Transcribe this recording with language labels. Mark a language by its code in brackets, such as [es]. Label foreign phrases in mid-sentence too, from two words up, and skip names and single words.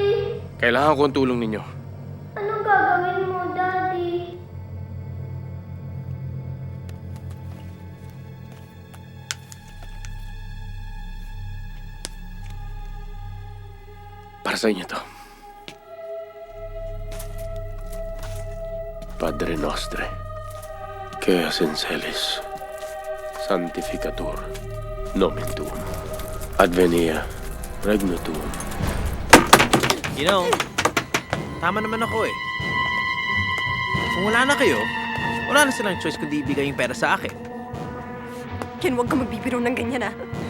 [tl] Kailangan ko ang tulong ninyo. Anong gagawin mo, Daddy? Para sa inyo to. [la] Padre Nostre, que es in celis, sanctificatur nomen tuum, advenia regnum tuum. [en] You know, [tl] tama naman ako eh. Kung wala na kayo, wala na silang choice kundi ibigay yung pera sa akin. Ken, huwag ka magbibiro ng ganyan ah.